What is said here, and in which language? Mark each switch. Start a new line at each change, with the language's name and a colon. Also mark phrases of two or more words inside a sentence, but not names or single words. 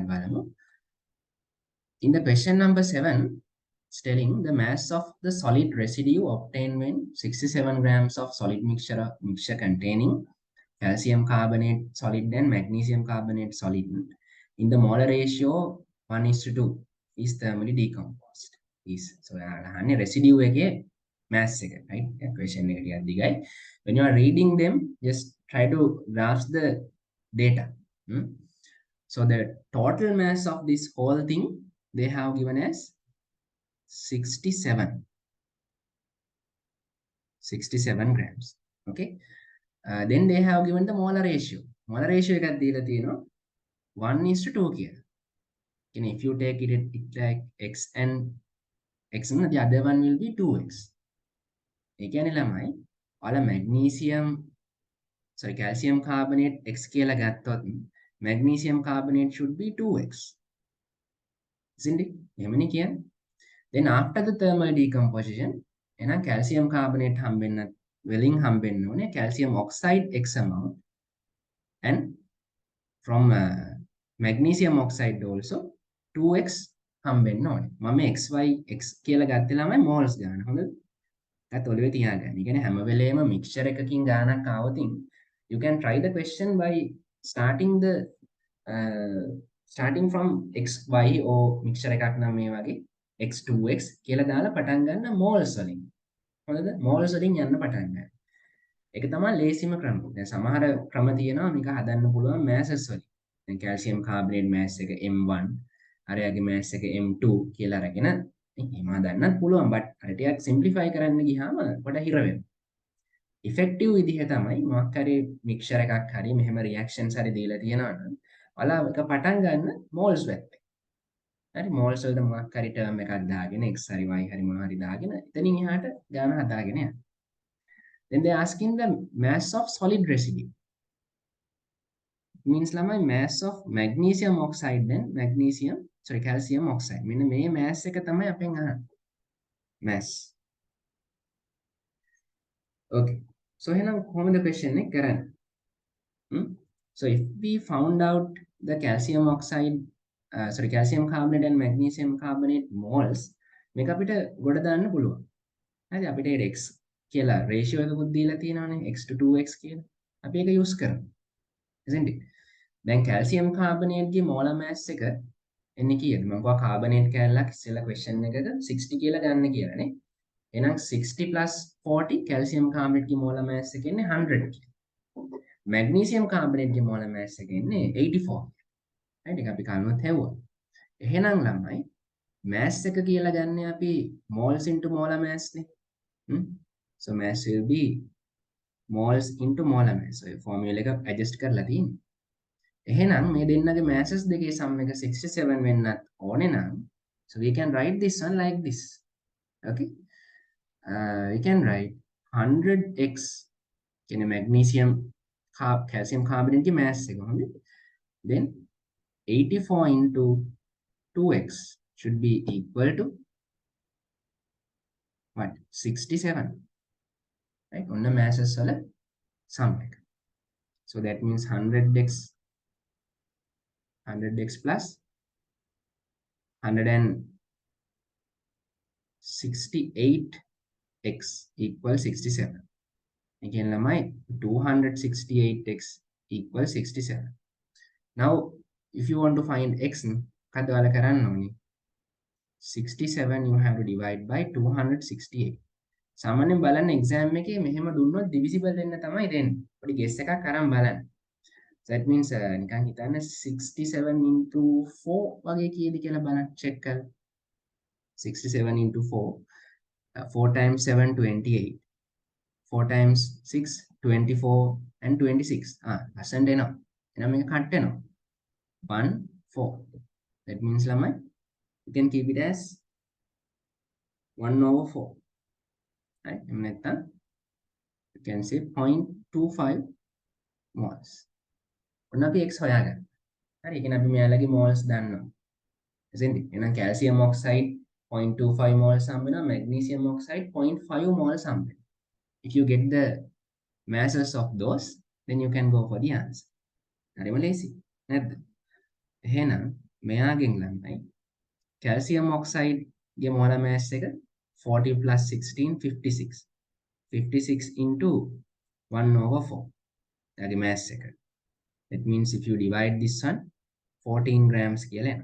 English: In the question number 7, it's telling the mass of the solid residue obtained when 67 grams of solid mixture containing calcium carbonate solid and magnesium carbonate solid in the molar ratio 1:2 is thermally decomposed. So residue again mass එක, right?
Sinhala: Question එක ටිකක් දිගයි.
English: When you are reading them, just try to grasp the data. So the total mass of this whole thing they have given as 67 grams. Okay. Then they have given the molar ratio. Molar ratio
Sinhala: එකක් දීලා තියෙනවා 1:2 කියලා.
English: And if you take it like x and x, the other one will be 2x.
Sinhala: ඒ කියන්නේ ළමයි ඔයාලා
English: calcium carbonate
Sinhala: x කියලා ගත්තොත්
English: magnesium carbonate should be 2x. Isn't it?
Sinhala: එහෙමනේ කියන්නේ.
English: Then after the thermal decomposition එහෙනම් calcium carbonate welling
Sinhala: හම්බෙන්න ඕනේ
English: calcium oxide x amount, and from magnesium oxide also 2x
Sinhala: හම්බෙන්න ඕනේ. මම xy x කියලා ගත්තේ ළමයි moles ගන්න. හොඳද? ඒත් ඔළුවේ තියාගන්න. ඒ කියන්නේ හැම වෙලේම mixture එකකින් ගානක් ආවොත්
English: you can try the question by starting from xy
Sinhala: or mixture එකක් නම් මේ වගේ x2x කියලා දාලා පටන් ගන්න moles වලින්. හොඳද? moles වලින් යන්න පටන් ගන්න. ඒක තමයි ලේසිම ක්‍රම. දැන් සමහර ක්‍රම තියෙනවා මේක හදන්න පුළුවන් masses වලින්. දැන්
English: calcium carbonate mass
Sinhala: එක M1, අරයාගේ mass එක M2 කියලා අරගෙන එහෙම හදන්නත් පුළුවන්. but අර ටිකක් simplify කරන්න ගියාම පොඩ හිර වෙනවා. effective විදිහ තමයි මොකක් හරි mixture එකක් හරි මෙහෙම reactions හරි දීලා තියෙනවා නම් ඔයාලා එක පටන් ගන්න moles පැත්තෙන්. හරි moles වලට මොකක් හරි term එකක් දාගෙන x හරි y හරි මොනවා හරි දාගෙන එතනින් එහාට ගාන හදාගෙන යන්න.
English: Then they asking the mass of solid residue. Means ළමයි mass of magnesium oxide then calcium oxide.
Sinhala: මෙන්න මේ mass එක තමයි අපෙන් අහන්නේ.
English: mass.
Sinhala: Okay. So එහෙනම් කොහොමද question එක කරන්නේ?
English: So if we found out the calcium carbonate and magnesium carbonate moles
Sinhala: මේක අපිට ගොඩ දාන්න පුළුවන්. හරි අපිට x කියලා ratio එකකුත් දීලා තියෙනවානේ x to 2x කියලා. අපි ඒක use කරමු.
English: isn't it?
Sinhala: දැන්
English: calcium carbonate
Sinhala: ගේ
English: molar mass
Sinhala: එක එන්නේ කීයද? මම කිව්වා carbonate කැලලක් ඉස්සෙල්ලා question එකක 60 කියලා ගන්න කියලානේ. එහෙනම් 60 plus 40
English: calcium carbonate
Sinhala: ගේ
English: molar mass
Sinhala: එක එන්නේ 100 කියලා.
English: magnesium carbonate
Sinhala: ගේ
English: molar mass
Sinhala: එක එන්නේ 84. right ඒක අපි කලින්වත් හැවුවා. එහෙනම් ළමයි mass එක කියලා ගන්න අපි
English: moles into molar mass
Sinhala: නේ.
English: So mass will be moles into molar mass.
Sinhala: So formula එක adjust කරලා තියෙන්නේ. එහෙනම් මේ දෙන්නගේ masses දෙකේ sum එක 67 වෙන්නත් ඕනේ නම්
English: so we can write this one like this. Okay? We can write 100x
Sinhala: කියන calcium carbonate ගේ mass එක හොඳයි.
English: Then 84 into 2x should be equal to what? 67. Right? On the masses වල sum එක. So that means 100x plus 168x equals 67. Again, lamai 268x equals 67. Now, if you want to find x,
Sinhala: කඩවලා කරන්න ඕනේ
English: 67 you have to divide by 268.
Sinhala: සාමාන්‍යයෙන් බලන්න exam එකේ මෙහෙම දුන්නොත් divisible වෙන්න තමයි දෙන්නේ. පොඩි guess එකක් අරන් බලන්න.
English: So that means
Sinhala: නිකන් හිතන්න 67 into 4 වගේ කීයද කියලා බලන්න check කරලා.
English: 67 into 4 4 times 7 28. 4 times 6 24 and 26.
Sinhala: ලස්සනට එනවා. එහෙනම් මේක කට් වෙනවා. 1 4.
English: That means ළමයි you can keep it as 1/4. right
Sinhala: එහෙම නැත්නම්
English: you can say 0.25 moles.
Sinhala: ඔන්න අපි x හොයාගන්න. හරි ඒ කියන්නේ අපි මෙයාලගේ moles දන්නවා.
English: isn't it?
Sinhala: එහෙනම්
English: calcium oxide
Sinhala: 0.25 moles හම්බ වෙනවා,
English: magnesium oxide
Sinhala: 0.5 moles හම්බ වෙනවා.
English: If you get the masses of those, then you can go for the answer.
Sinhala: හරිම ලේසි නැද්ද? එහෙනම් මෙයාගෙන් ළමයි
English: calcium oxide
Sinhala: ගේ
English: molar mass
Sinhala: එක 40 plus 16 56.
English: 56 into 1/4.
Sinhala: එයාගේ mass එක.
English: That means if you divide this one 14 grams
Sinhala: කියලා එනවා.